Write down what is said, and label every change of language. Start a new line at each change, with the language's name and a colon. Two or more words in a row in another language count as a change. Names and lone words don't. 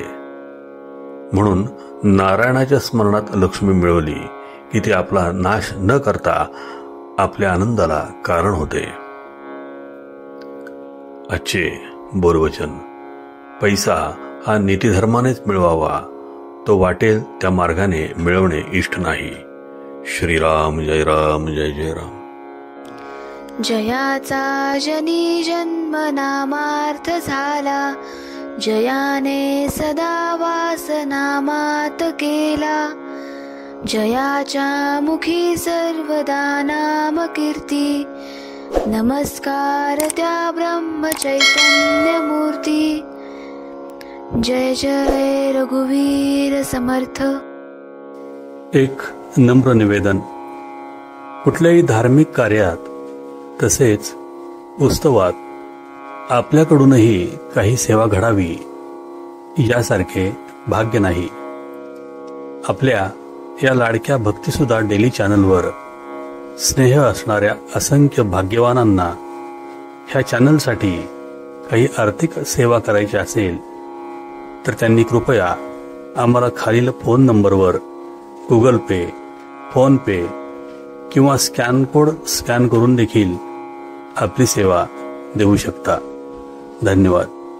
Marathi: म्हणून नारायणाच्या स्मरणात लक्ष्मी मिळवली की ती आपला नाश न करता आपल्या आनंदाला कारण होते. आजचे बोलवचन. पैसा हा नीतिधर्मानेच मिळवावा. तो वाटेल त्या मार्गाने मिळवणे इष्ट नाही. श्रीराम जय राम जय जय राम. जयाचा जनी जन्म नामार्थ झाला, जयाने सदा वास नामात केला. जयाच्या मुखी सर्वदा नाम कीर्ती, नमस्कार त्या ब्रह्म चैतन्य मूर्ती. जय जय रघुवीर समर्थ. एक नम्र निवेदन. कुठल्याही धार्मिक कार्यात तसेच उत्सवात आपल्याकडूनही काही सेवा घडावी यासारखे भाग्य नाही. आपल्या या लाडक्या भक्तिसुधा डेली चॅनलवर स्नेह असणाऱ्या असंख्य भाग्यवानांना ह्या चॅनलसाठी काही आर्थिक सेवा करायची असेल तर त्यांनी कृपया आम्हाला खालील फोन नंबरवर गुगल पे, फोन पे किंवा
English: scan code
Marathi: स्कॅन करून देखील आपली सेवा देऊ शकता. धन्यवाद.